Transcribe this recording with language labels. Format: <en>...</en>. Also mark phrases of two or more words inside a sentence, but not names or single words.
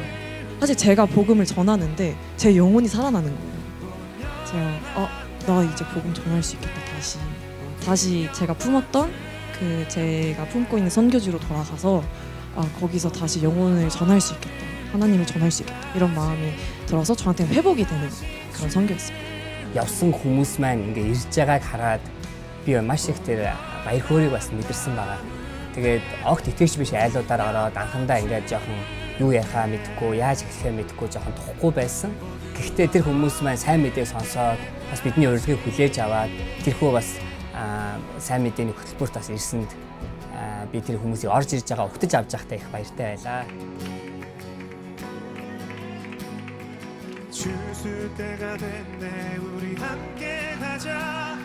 <ko>사실 제가 복음을 전하는데 제 영혼이 살아나는 거예요. 제가 나 이제 복음 전할 수 있겠다. 다시 제가 품었던 제가 품고 있는 선교지로 돌아가서 거기서 다시 영혼을 전할 수 있겠다. 하나님을 전할 수 있겠다. 이런 마음이 들어서 저한테 회복이 되는 그런 선교였습니다.</ko> <mn>явсан хүмүүс маань ингээ ирж байгааг хараад би маш их тэр баяр хөөргийг бас мэдэрсэн байгаа. Тэгээд огт итгэж биш айлуудаар ороод анхандаа ингээд жоохон юу ярихаа мэдэхгүй, яаж эхлэхээ мэдэхгүй жоохон тухгүй байсан. Гэхдээ тэр хүмүүс маань сайн мэдээг сонсоод бас бидний урилгыг хүлээж аваад тэрхүү бас сайн мэдээний хөтөлбөрт бас ирсэнд би тэр хүмүүсийг орж ирж байгаа өгтөж авч байхдаа их баяртай байлаа.</mn> <ko>주술 때가 됐네 우리 함께 가자</ko>